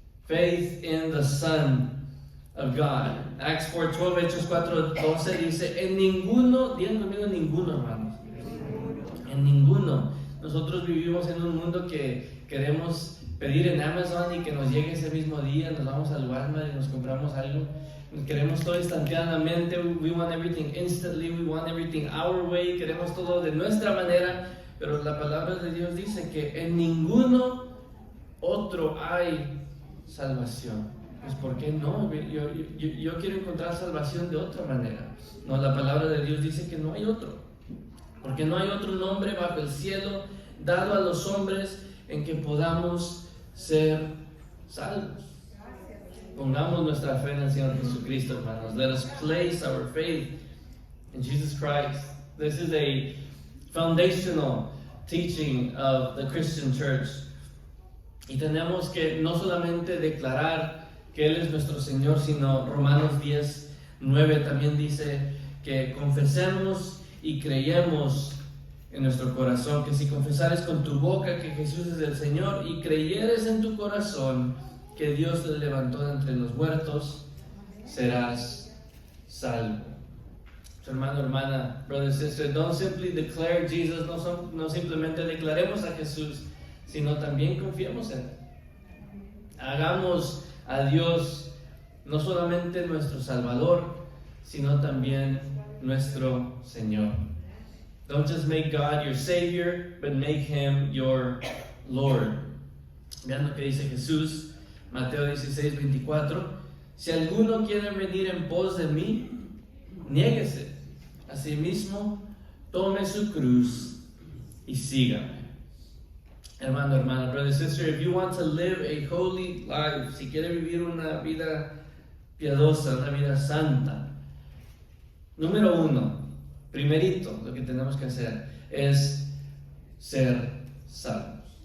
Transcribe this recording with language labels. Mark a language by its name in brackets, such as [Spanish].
[English] Faith in the Son of God. Acts 4:12, [Spanish] Hechos 4:12 dice: en ninguno, digan conmigo, ninguno, hermanos. En ninguno. Nosotros vivimos en un mundo que queremos pedir en Amazon y que nos llegue ese mismo día. Nos vamos al Walmart y nos compramos algo. Queremos todo instantáneamente. [English] We want everything instantly. We want everything our way. [Spanish] Queremos todo de nuestra manera. Pero la palabra de Dios dice que en ninguno otro hay salvación. Pues ¿por qué no? Yo quiero encontrar salvación de otra manera. No, la palabra de Dios dice que no hay otro. Porque no hay otro nombre bajo el cielo dado a los hombres en que podamos ser salvos. Pongamos nuestra fe en el Señor Jesucristo, hermanos. [English] Let us place our faith in Jesus Christ. This is a foundational teaching of the Christian church. [Spanish] Y tenemos que no solamente declarar que Él es nuestro Señor, sino Romanos 10:9 también dice que confesemos y creyemos en nuestro corazón, que si confesares con tu boca que Jesús es el Señor y creyeres en tu corazón que Dios le levantó de entre los muertos, serás salvo. So, hermano, hermana, [English] brother, sister, don't simply declare Jesus, [Spanish] no simplemente declaremos a Jesús, sino también confiemos en Él. Hagamos a Dios no solamente nuestro Salvador, sino también nuestro Señor. [English] Don't just make God your Savior, but make Him your Lord. [Spanish] Vean lo que dice Jesús, Mateo 16:24. Si alguno quiere venir en pos de mí, niéguese a sí mismo, tome su cruz y sígame. Hermano, hermana, [English] brother, sister, if you want to live a holy life, [Spanish] si quiere vivir una vida piadosa, una vida santa, número uno, primerito, lo que tenemos que hacer es ser salvos.